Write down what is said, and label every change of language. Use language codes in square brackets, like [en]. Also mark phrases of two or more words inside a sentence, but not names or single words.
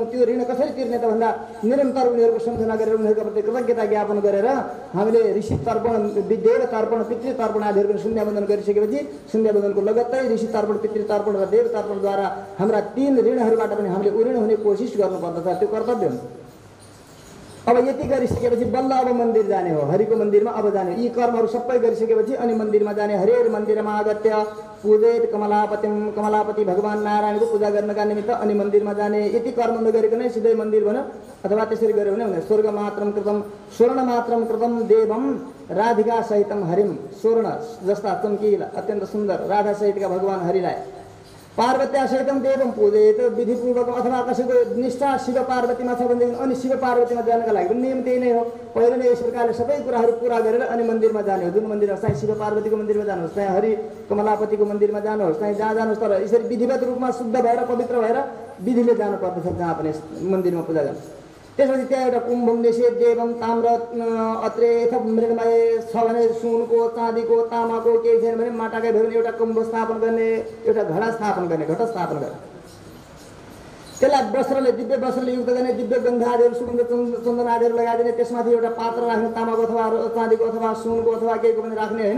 [ne] त्यो ऋण कसरी तिर्ने त भन्दा निरन्तर उनीहरूको सम्झना गरेर, उनीहरूको प्रति कृतज्ञता ज्ञापन गरेर हामीले ऋषि तर्पण, देव तर्पण, पितृ तर्पण आदिहरू पनि सन्ध्या वन्दन गरिसकेपछि सन्ध्या वन्दनको लगत्तै ऋषि तर्पण, पितृ तर्पण र देव तर्पणद्वारा हाम्रा 3 ऋणहरूबाट पनि हामीले उऋण हुने कोसिस गर्नुपर्दछ। त्यो कर्तव्य हुन्छ। अब यति गरिसकेपछि बल्ल अब मन्दिर जाने हो, हरिको मन्दिरमा अब जाने। यी कर्महरू सबै गरिसकेपछि अनि मन्दिरमा जाने। [sa] हरेर मन्दिरमा आगत्य पूजित कमलापतिम, [ne] कमलापति भगवान नारायणको पूजा गर्नका निमित्त अनि मन्दिरमा जाने। यति कर्म नगरिकन सिधै मन्दिर भन्यो, अथवा त्यसरी गऱ्यो भने हुँदैन। [sa] स्वर्ग मात्रम कृतम स्वर्ण मात्रम कृतम देवम राधिका सहितम हरिम, [ne] स्वर्ण जस्ता चम्किला अत्यन्त सुन्दर राधा सहितका भगवान हरिलाई [sa] पार्वत्या सहितम देवम पूजित, [ne] विधिपूर्वक अथवा कसैको निष्ठा शिव पार्वतीमा छ भनेदेखि अनि शिव पार्वतीमा जानका लागि पनि नियम त्यही नै हो। पहिले नै यस प्रकारले सबै कुराहरू पुरा गरेर अनि मन्दिरमा जाने हो। जुन मन्दिरमा चाहिँ शिव पार्वतीको मन्दिरमा जानुहोस्, चाहिँ हरि कमलापतिको मन्दिरमा जानुहोस्, चाहिँ जहाँ जानुहोस्, तर यसरी विधिवत रूपमा शुद्ध भएर पवित्र भएर विधिले जानुपर्दछ जहाँ पनि मन्दिरमा पूजा गर्नु। त्यसपछि त्यहाँ एउटा [sa] कुम्भम निषेध देवम ताम्र अत्रेथ मृण्मय [ne] छ भने सुनको, चाँदीको, तामाको केही छैन भने माटाकै भयो भने एउटा कुम्भ स्थापन गर्ने, एउटा घडा स्थापन गर्ने, घट स्थापन गर्ने। त्यसलाई वस्त्रले, दिव्य वस्त्रले युक्त गर्ने, दिव्य गन्धादिहरू, सुगन्ध चन्दन आदिहरू लगाइदिने। त्यसमाथि एउटा पात्र राख्ने, तामाको अथवा चाँदीको अथवा सुनको अथवा केहीको पनि राख्ने होइन।